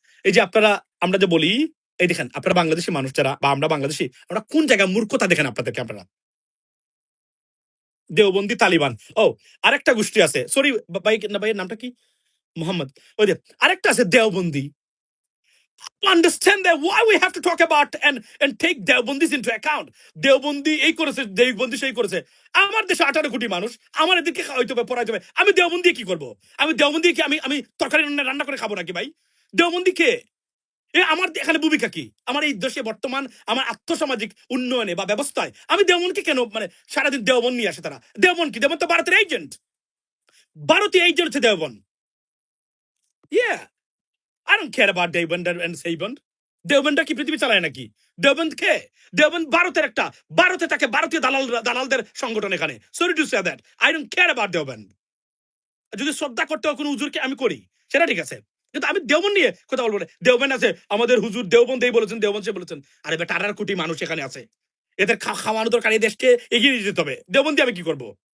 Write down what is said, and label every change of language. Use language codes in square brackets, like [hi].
[bn] এই যে আপনারা আমরা যে বলি, এই দেখেন আপনারা বাংলাদেশি মানুষ যারা বা আমরা বাংলাদেশি, আমরা কোন জায়গায় মূর্খতা দেখেন আপনাদেরকে। আপনারা দেওবন্দি তালিবান, ও আরেকটা গোষ্ঠী আছে, সরি ভাইয়ের নামটা কি, মোহাম্মদ, ওই যে আরেকটা আছে Deobandi. [en] Understand that why we have to talk about and take Deobandis into account. [bn] Deobandi এই করেছে, দেওবন্দি সেই করেছে। আমার দেশে 18 কোটি মানুষ, আমার এদেরকে খাওয়াইতে হবে, পড়াইতে হবে। আমি দেওবন্দি কি করব? আমি দেওবন্দি কি আমি তরকারি রান্না করে খাবো নাকি ভাই? দেওবন্দি কে? আমার এখানে ভূমিকা কি? আমার এই দেশে বর্তমান আমার আর্থসামাজিক উন্নয়নে বা ব্যবস্থায় আমি দেওবনকে কেন মানে সারাদিন দেওবন নিয়ে আসে তারা? দেওবন কি? দেওবন তো ভারতের এজেন্ট, ভারতীয় এজেন্ট হচ্ছে Deoband. [en] Yeah, I don't care about Deoband and সেইবন্দ। [bn] Deoband কি পৃথিবী চালায় নাকি? দেওবন্দ কে? দেওবন্দ ভারতের একটা, ভারতে থাকে ভারতীয় দালালদের সংগঠন এখানে। [en] Sorry to say that, I don't care about Deoband. [bn] যদি শ্রদ্ধা করতে হয় কোনো হুজুরকে আমি করি, সেটা ঠিক আছে, কিন্তু আমি দেওবন নিয়ে কথা বলবো না। দেওবন আছে আমাদের হুজুর, দেওবন এই বলেছেন, দেওবন সে বলেছেন। আরে বেটা 18 কোটি মানুষ এখানে আছে, এদের খাওয়ানো দরকার, এই দেশকে এগিয়ে নিয়ে যেতে হবে। দেওবন দিয়ে আমি কি করবো?